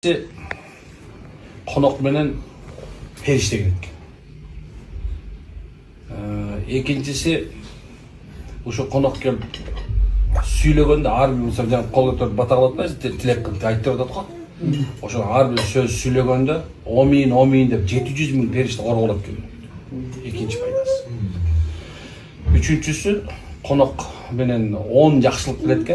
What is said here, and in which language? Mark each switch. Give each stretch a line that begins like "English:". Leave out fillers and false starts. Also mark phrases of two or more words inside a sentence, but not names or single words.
Kyrgyz: Конок менен периште керек. Экинчиси ушо конок келип сүйлөгөндө ар бир мисалы жана кол көтөрүп бата кылып атпайсызбы, тилек кылып айтып атат го. Ошо ар бир сөз сүйлөгөндө 10.000 деп 700.000 периште корголот экен. Экинчи пайдасы. Үчүнчүсү конок менен 10 жакшылык келет экен.